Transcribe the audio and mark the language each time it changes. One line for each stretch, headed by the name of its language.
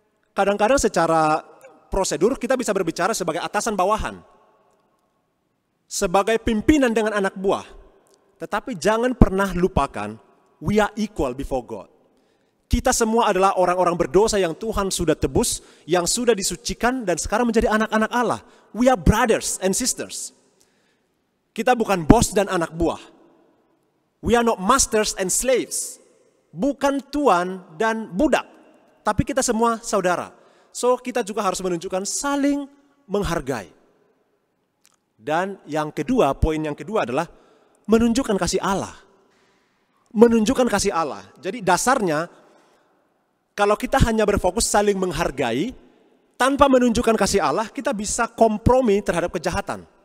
Indonesian: Kadang-kadang secara prosedur kita bisa berbicara sebagai atasan bawahan. Sebagai pimpinan dengan anak buah. Tetapi jangan pernah lupakan,
English: we are equal before God.
Indonesian: Kita semua adalah orang-orang berdosa yang Tuhan sudah tebus, yang sudah disucikan dan sekarang menjadi anak-anak Allah.
English: We are brothers and sisters.
Indonesian: Kita bukan bos dan anak buah.
English: We are not masters and slaves.
Indonesian: Bukan tuan dan budak. Tapi kita semua saudara. So kita juga harus menunjukkan saling menghargai. Dan yang kedua, poin yang kedua adalah menunjukkan kasih Allah. Menunjukkan kasih Allah. Jadi dasarnya, kalau kita hanya berfokus saling menghargai, tanpa menunjukkan kasih Allah, kita bisa kompromi terhadap kejahatan.